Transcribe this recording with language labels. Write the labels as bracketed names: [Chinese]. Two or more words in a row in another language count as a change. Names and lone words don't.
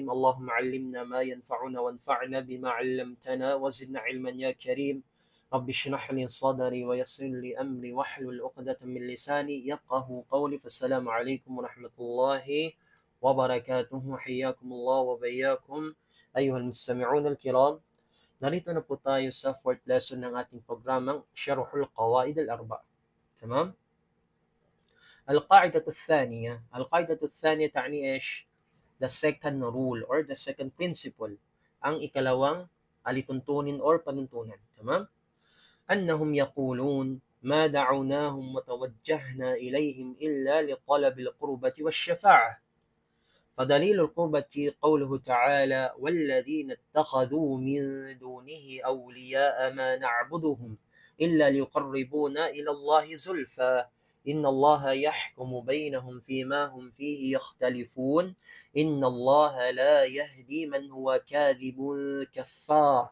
[Arabic] اللهم علمنا ما ينفعنا وانفعنا بما علمتنا وزدنا علما يا كريم. رب اشرح لي صدري ويسر لي أمري واحلل عقدة من لساني يفقه قولي. فالسلام عليكم ورحمة الله وبركاته. حياكم الله وبياكم أيها المستمعون الكرام. [Filipino] Narito na po tayo sa [English] fourth lesson [Filipino] ng ating programang Syarhul Qawaid al-Arba'. تمام؟ [Arabic] القاعدة الثانية تعني إيش؟ [English] The second rule or the second principle. [Filipino] Ang ikalawang alituntunin or panuntunan. [Arabic] تمام؟ أنهم يقولون ما دعوناهم وتوجهنا إليهم إلا لطلب القربة والشفاعة. فدليل القربة قوله تعالى: والذين اتخذوا من دونه أولياء ما نعبدهم إلا ليقربونا إلى الله زلفى إن الله يحكم بينهم فيما هم فيه يختلفون إن الله لا يهدي من هو كاذب كفار.